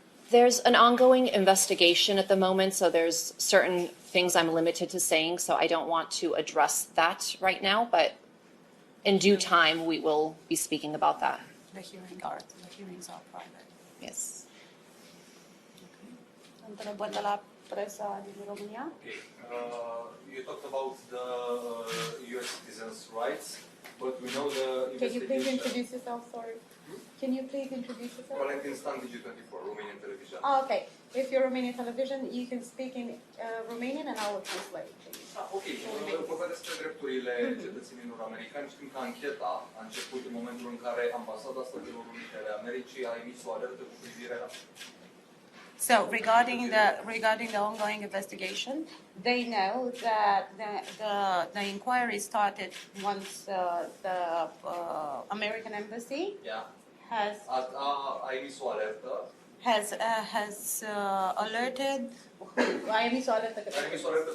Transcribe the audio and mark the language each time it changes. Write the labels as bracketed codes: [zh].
[en] There's an ongoing investigation at the moment, so there's certain things I'm limited to saying, so I don't want to address that right now, but in due time we will be speaking about that. The hearings are private. Yes. [ro] Întrebări de la presa din România? [en] Okay. You talked about the US citizens' rights, but we know the investigation... Can you please introduce yourself, sorry? Can you please introduce yourself? Valentin Stan, Digi24, Romanian television. Okay. If you're Romanian television, you can speak in Romanian and I will translate. Ok. [ro] Vorba despre drepturile cetățenilor americani. Știm că ancheta a început în momentul în care Ambasada Statelor Unite ale Americii a emis o alertă cu privire la... [en] So regarding the ongoing investigation, they know that the inquiry started once the American embassy has [ro] emis o alertă. [en] Has alerted. [ro] A emis o alertă